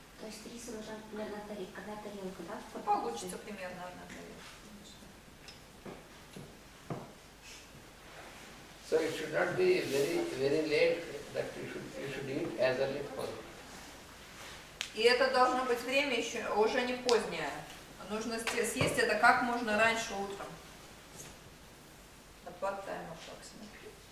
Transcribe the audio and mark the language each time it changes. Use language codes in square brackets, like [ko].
[ru] То есть рис ложат на тарелку, да? Ну, получится примерно 1 тарелка. [en] So it should not be very late that you should eat as early as possible. [ru] И это должно быть время еще уже не позднее. Нужно съесть это как можно раньше утром. [en] At what time approximately?